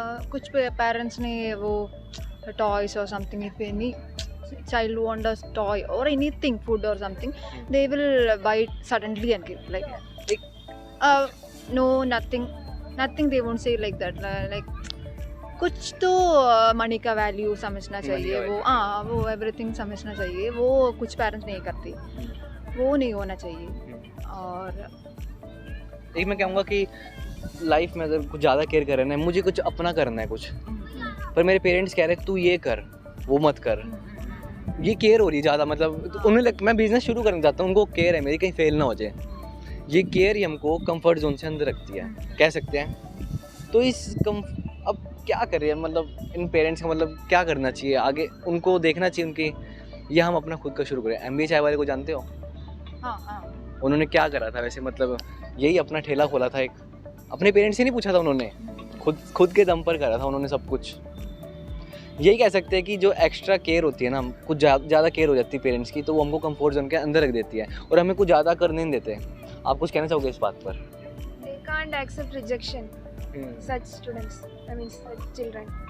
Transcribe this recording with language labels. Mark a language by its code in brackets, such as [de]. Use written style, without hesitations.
[hi] कुछ पेरेंट्स ने वो [en] toys or something, if any child wants a toy or anything, food or something, they will buy it suddenly and give like no, nothing they won't say like that, like [hi] कुछ तो money का value समझना चाहिए, वो everything समझना चाहिए, वो कुछ पेरेंट्स नहीं करते, वो नहीं होना चाहिए। और एक मैं कहूँगा कि लाइफ में अगर कुछ ज़्यादा केयर करना है, मुझे कुछ अपना करना है कुछ, पर मेरे पेरेंट्स कह रहे हैं तू ये कर वो मत कर, ये केयर हो रही है ज़्यादा, मतलब उन्हें मैं बिज़नेस शुरू करना चाहता हूँ, उनको केयर है मेरी कहीं फेल ना हो जाए, ये केयर ही हमको कंफर्ट जोन से अंदर रखती है, कह सकते हैं। तो अब क्या करें, मतलब इन पेरेंट्स का मतलब क्या करना चाहिए आगे, उनको देखना चाहिए उनकी, या हम अपना खुद का शुरू करें? MBA चाय वाले को जानते हो? हाँ। उन्होंने क्या करा था वैसे, मतलब यही अपना ठेला खोला था एक, अपने पेरेंट्स से नहीं पूछा था उन्होंने, खुद के दम पर करा था उन्होंने सब कुछ। यही कह सकते हैं कि जो एक्स्ट्रा केयर होती है ना, कुछ ज़्यादा केयर हो जाती है पेरेंट्स की, तो वो हमको कंफर्ट जोन के अंदर रख देती है और हमें कुछ ज़्यादा करने नहीं देते। आप कुछ कहना चाहोगे इस बात पर? [en] They can't accept rejection. Such students, I mean such children.